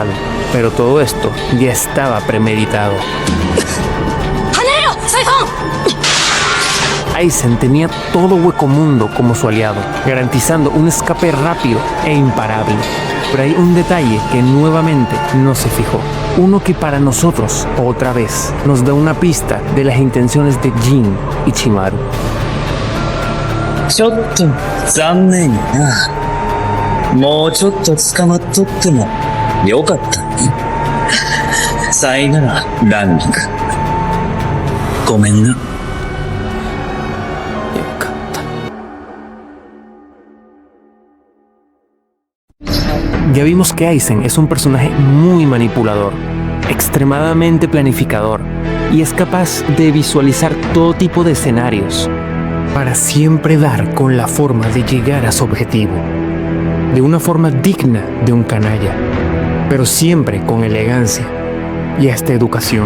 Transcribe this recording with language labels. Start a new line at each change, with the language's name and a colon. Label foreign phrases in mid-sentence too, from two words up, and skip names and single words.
Spanish: Pero todo esto ya estaba premeditado. Aizen tenía todo Huecomundo como su aliado, garantizando un escape rápido e imparable. Pero hay un detalle que nuevamente no se fijó. Uno que para nosotros, otra vez, nos da una pista de las intenciones de Jin y Chimaru.
Japanese: ちょっと残念やな。もうちょっと捕まっとってもよかったね。さいならランニング。ごめんな。
Spanish: Ya vimos que Aizen es un personaje muy manipulador, extremadamente planificador y es capaz de visualizar todo tipo de escenarios para siempre dar con la forma de llegar a su objetivo, de una forma digna de un canalla, pero siempre con elegancia y hasta educación.